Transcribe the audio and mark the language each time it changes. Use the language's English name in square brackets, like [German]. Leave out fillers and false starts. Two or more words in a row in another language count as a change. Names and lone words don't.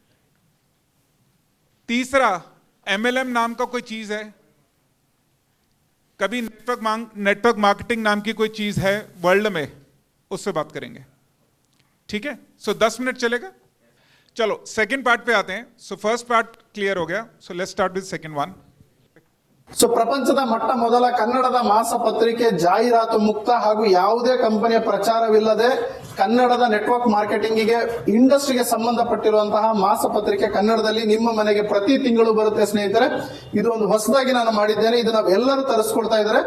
[Hindi] तीसरा, MLM नाम का कोई चीज है. कभी [English] network marketing [Hindi] नाम की कोई चीज है वर्ल्ड में, उससे बात करेंगे. ठीक है, सो 10 मिनट चलेगा. चलो [English] second part [Hindi] पे आते हैं. [English] so first part clear [Hindi] हो गया, [English] so let's start with second one. [Kannada] ಸೊ ಪ್ರಪಂಚದ ಮೊಟ್ಟ ಮೊದಲ ಕನ್ನಡದ ಮಾಸಪತ್ರಿಕೆ ಜಾಹೀರಾತು ಮುಕ್ತ ಹಾಗೂ ಯಾವುದೇ ಕಂಪನಿಯ ಪ್ರಚಾರವಿಲ್ಲದೆ ಕನ್ನಡದ [English] network marketingige [Kannada] ಇಂಡಸ್ಟ್ರಿಗೆ ಸಂಬಂಧಪಟ್ಟಿರುವಂತಹ ಮಾಸಪತ್ರಿಕೆ ಕನ್ನಡದಲ್ಲಿ ನಿಮ್ಮ ಮನೆಗೆ ಪ್ರತಿ ತಿಂಗಳು ಬರುತ್ತೆ ಸ್ನೇಹಿತರೆ. ಇದು ಒಂದು ಹೊಸದಾಗಿ ನಾನು ಮಾಡಿದ್ದೇನೆ. ಇದನ್ನ ಎಲ್ಲರೂ ತರಿಸ್ಕೊಳ್ತಾ ಇದ್ದಾರೆ.